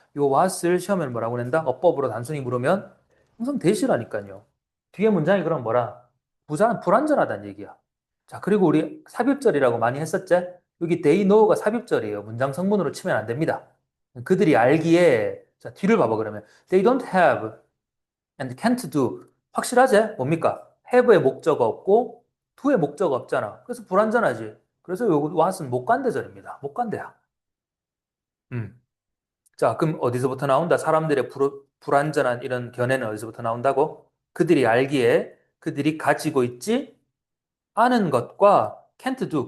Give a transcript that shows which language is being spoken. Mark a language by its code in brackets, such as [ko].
[ko] 요 what을 시험에 뭐라고 낸다? 어법으로 단순히 물으면 항상 대시라니까요. 뒤에 문장이 그럼 뭐라? 불완전하다는 얘기야. 자, 그리고 우리 삽입절이라고 많이 했었지? 여기 [en] they know [ko] 가 삽입절이에요. 문장 성문으로 치면 안 됩니다. 그들이 알기에, 자, 뒤를 봐봐, 그러면. [en] They don't have and can't do. [ko] 확실하지? 뭡니까? have의 목적어 없고 do의 목적어 없잖아. 그래서 불완전하지. 그래서 요거 what은 못간대절입니다. 못간대야. 음. 자, 그럼 어디서부터 나온다? 사람들의 불완전한 이런 견해는 어디서부터 나온다고? 그들이 알기에 그들이 가지고 있지 않은 것과 [en] can't do.